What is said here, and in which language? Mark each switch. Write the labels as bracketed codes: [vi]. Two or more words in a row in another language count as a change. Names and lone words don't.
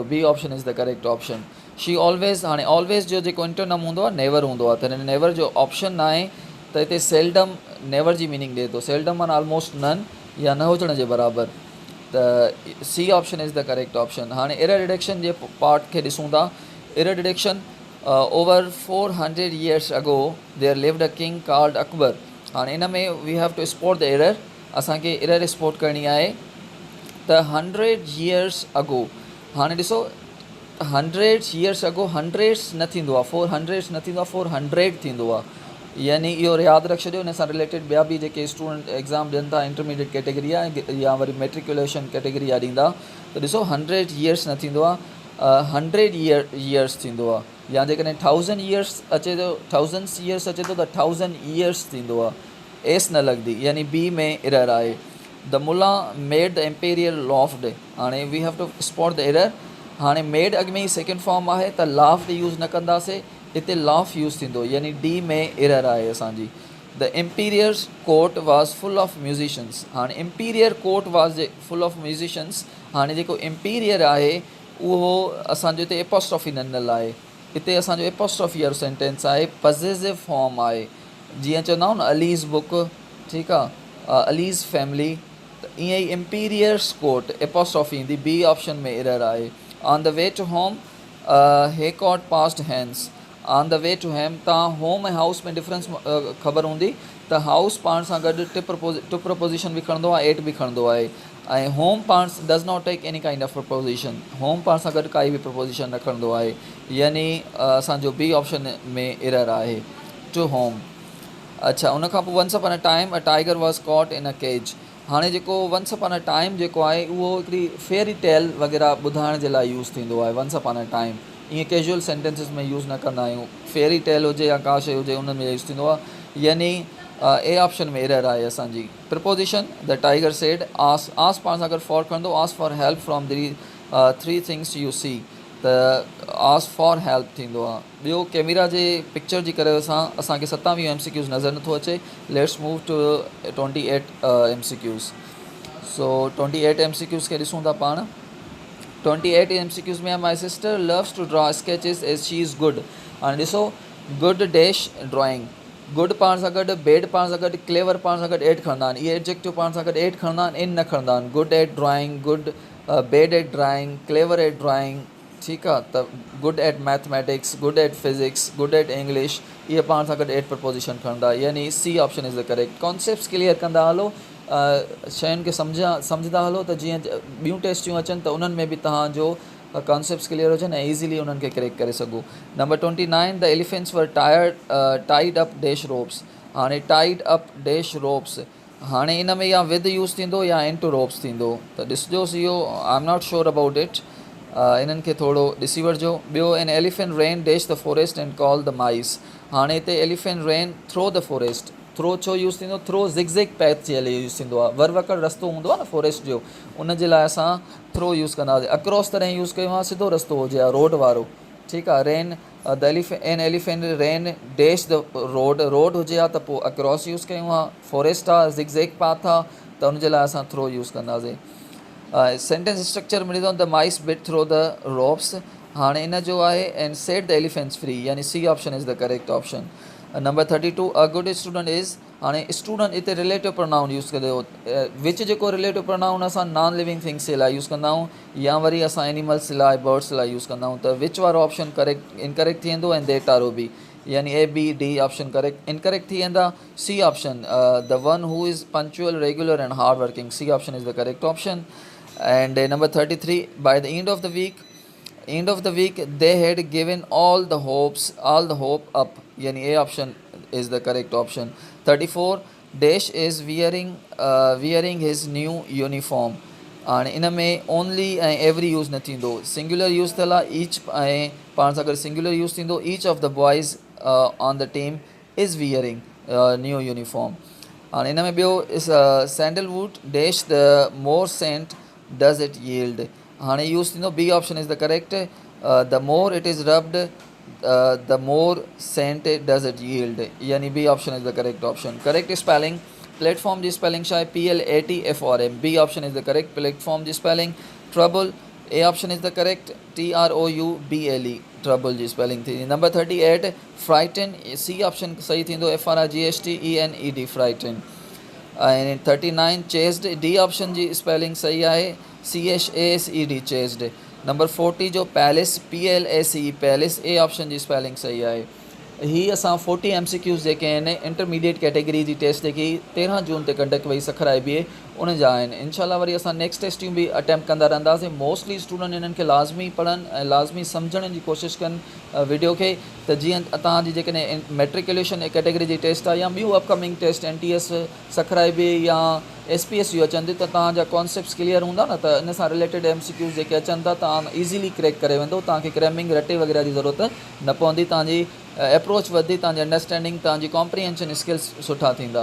[en] B option is the correct option. she always, [sd] हाणे ऑलवेज़ जो जेको एंटोनिम हूंदो आहे नेवर हूंदो आहे, त हिन नेवर जो ऑप्शन न आहे, त हिते [en] seldom never [sd] जी मीनिंग ॾिए थो। सेल्डम माना [en] almost none, [sd] या न हुजण जे बराबरि, त [en] C option is the correct option. [sd] हाणे [en] error detection [sd] जे पार्ट खे ॾिसूं था। [en] error detection, over 400 years ago there lived a king called Akbar. [sd] हाणे इन में [en] we have to spot the error, [sd] असांखे [en] error spot [sd] करणी आहे। [en] त 100 years ago, [sd] हाणे ॾिसो [en] 100 years ago [sd] हंड्रेड्स न थींदो आहे, 400 न थींदो आहे, 400 थींदो आहे, यानी इहो यादि रखि छॾियो। इन सां रिलेटेड ॿिया बि जेके स्टूडेंट एग्ज़ाम ॾियनि था, [en] intermediate category [sd] आहे या वरी [en] matriculation category [sd] आहे ॾींदा, त ॾिसो 100 years न थींदो आहे, 100 years थींदो आहे। या जेकॾहिं 1000 years अचे थो, 1000 years अचे थो त 1000 years थींदो आहे, एस न लॻंदी, यानी बी में एरर आहे। [en] the Mulla made the imperial laughed. हाणे we have to spot the error. [sd] हाणे मेड अॻु में ई [en] second form [sd] आहे, त [en] laughed use [sd] न कंदासीं, हिते [en] laugh use [sd] थींदो, यानी डी में एरर आहे असांजी। [en] the emperor court was full of musicians. हाणे emperor court was full of musicians. [sd] हाणे जेको एम्पीरियर आहे उहो असांजो हिते एपोस्ट्रॉफी ॾिनल आहे, हिते असांजो एपोस्ट्रॉफी वारो सेंटेंस आहे, [en] possessive form [sd] आहे, जीअं चवंदा आहियूं न [en] Ali's book, [sd] ठीकु आहे, [en] Ali's family, [sd] त ईअं ई [en] emperor's court apostrophe [sd] ईंदी। [en] B option [sd] में एरर आहे। [en] on the way to home he caught past hands. on the way to hem, [sd] तव्हां होम ऐं हाउस में डिफरेंस ख़बर हूंदी, त हाउस पाण सां गॾु [en] to preposition [sd] बि खणंदो आहे, एट बि खणंदो आहे, ऐं होम पाण [en] does not take any kind of preposition, [sd] होम पाण सां गॾु काई बि प्रपोजिशन न खणंदो आहे, यानी असांजो [en] B option [sd] में एरर आहे, [en] to home. [sd] अच्छा, [en] उनखां पोइ once upon a time a tiger was caught in a cage. [sd] हाणे जेको [en] once upon a time [sd] जेको आहे उहो हिकिड़ी [en] fairy tale [sd] वग़ैरह ॿुधाइण जे लाइ यूज़ थींदो आहे। [en] once upon a time [sd] ईअं [en] casual sentences [sd] में यूज़ न कंदा आहियूं, [en] fairy tale [sd] हुजे या का शइ हुजे उन में यूज़ थींदो आहे, यानी [en] A option [sd] में एरर आहे असांजी। [en] preposition, the tiger said ask, ask [sd] पाण सां गॾु [en] फॉर खणंदो, ask for help from the 3 things you see, [sd] त [en] ask for help [sd] थींदो आहे। ॿियो कैमरा जे पिक्चर जी करे असांखे 27 MCQs नज़र नथो अचे। [en] let's move to 28 MCQs. सो 28 MCQs [sd] खे ॾिसूं था पाण। [en] 28 MCQs में my sister loves to draw sketches as she is good. [sd] हाणे ॾिसो, [en] good dash drawing, [sd] गुड पाण सां गॾु, बेड पाण सां गॾु, क्लेवर पाण सां गॾु एड खणंदा आहिनि, इहे एडजेक्टिव पाण सां गॾु एड खणंदा आहिनि, इन न खणंदा आहिनि। [en] good at drawing, good bad at drawing, clever at drawing, [sd] ठीकु आहे, [en] त good at mathematics, good at physics, good at English, [sd] इहे पाण सां गॾु [en] at preposition [sd] खणंदा, यानी [en] C option is the correct. concepts clear [sd] कंदा हलो, शयुनि खे सम्झंदा हलो त जीअं ॿियूं टेस्टियूं अचनि त उन्हनि में बि तव्हांजो [en] concepts clear [sd] हुजनि ऐं ईज़िली उन्हनि खे क्रैक करे सघो। [en] number 29 the elephants were tied up dash ropes. [sd] हाणे [en] tied up dash ropes, [sd] हाणे इन में या विद यूज़ थींदो या [en] into ropes [sd] थींदो, त ॾिसिजोसि इहो [en] I am not sure about it, [sd] इन्हनि खे थोरो ॾिसी वठिजो। [en] ॿियो an elephant ran dash the forest and call the mice. [sd] हाणे हिते [en] elephant ran through the forest, [sd] थ्रो छो यूज़ थींदो, थ्रो [en] zigzag path [sd] जे लाइ यूज़ थींदो आहे, वरवकड़ रस्तो हूंदो आहे न फॉरेस्ट जो, उन जे लाइ असां थ्रो यूज़ कंदा हुआसीं। अक्रॉस तरह यूज़ कयो आहे, सिधो रस्तो हुजे हा रोड वारो, ठीकु आहे। [en] ran an elephant ran dash the road [sd] हुजे हा त पोइ अक्रॉस यूज़ कयूं हा, फॉरेस्ट आहे [en] zigzag path [sd] आहे त उनजे लाइ असां थ्रो यूज़ कंदासीं। [en] sentence structure [sd] मिली थो, [en] the mice bit through the ropes. [sd] हाणे इन जो आहे [en] and set the elephants free, [sd] यानी [en] C option is the correct option. number 32 a good student is. [sd] हाणे स्टूडेंट हिते [en] relative pronoun [sd] यूज़ कयो, विच जेको [en] relative pronoun [sd] असां [en] non living things [sd] जे लाइ यूज़ कंदा आहियूं या वरी असां एनिमल्स लाइ बर्ड्स लाइ यूज़ कंदा आहियूं, त विच वारो ऑप्शन [en] correct incorrect [sd] थी वेंदो ऐं देट वारो बि, यानी [en] A B D option correct incorrect [sd] थी वेंदा। [en] C option the one who is punctual regular and hard working, C option is the correct option. And number 33, by the end of the week they had given all the hope up, yani A option is the correct option। 34 dash is wearing his new uniform। [sd] हाणे इन में ओनली ऐं [en] every use [sd] न थींदो, [en] singular use [sd] थियल आहे ईच, ऐं पाण सां गॾु [en] singular use [sd] थींदो [en] each of the boys on the team is wearing new uniform. [sd] हाणे इन में ॿियो [en] sandalwood dash the more scent does it yield. [sd] हाणे यूज़ थींदो [en] B option is the correct, the more it is rubbed the more scent does it yield, यानी B option is the correct option. correct spelling platform [sd] जी स्पेलिंग छा आहे, [en] PLATFORM, B option is the correct platform [sd] जी स्पेलिंग। [en] trouble A option is the correct, TROUBLE trouble [sd] जी स्पेलिंग थी। [en] number 38 frighten, C option [sd] सही थींदो, [en] FRIGHTENED frighten. [sd] ऐं 39 चेस्ड, [en] D option [sd] जी स्पेलिंग सही आहे, [en] CHASED chased. नंबर 40 [sd] जो [en] palace, PLACE palace, A option [sd] जी स्पेलिंग सही आहे। ही असां 40 MCQs जेके आहिनि [en] intermediate category [sd] जी टेस्ट जेकी 13 जून ते कंडक्ट वई सखराइबी आहे उन जा आहिनि। [ar] إن شاء الله [sd] वरी असां नेक्स्ट टेस्टियूं बि अटैम्प्ट कंदा रहंदासीं। मोस्टली स्टूडेंट इन्हनि खे लाज़मी पढ़नि ऐं लाज़मी सम्झण जी कोशिशि कनि वीडियो खे, त जीअं तव्हांजी जेकॾहिं [en] matriculation category [sd] जी टेस्ट आहे या ॿियूं [en] upcoming test [sd] NTS सखराइबी या SPS जूं अचनि थियूं त तव्हांजा [en] concepts clear [sd] हूंदा न, त इन सां रिलेटेड MCQs जेके अचनि था तव्हां ईज़िली क्रैक करे वेंदो, तव्हांखे क्रैमिंग रटे वग़ैरह जी ज़रूरत न पवंदी, तव्हांजी अप्रोच वधंदी, तव्हांजी अंडरस्टैंडिंग तव्हांजी [en] comprehension skills [sd] सुठा थींदा।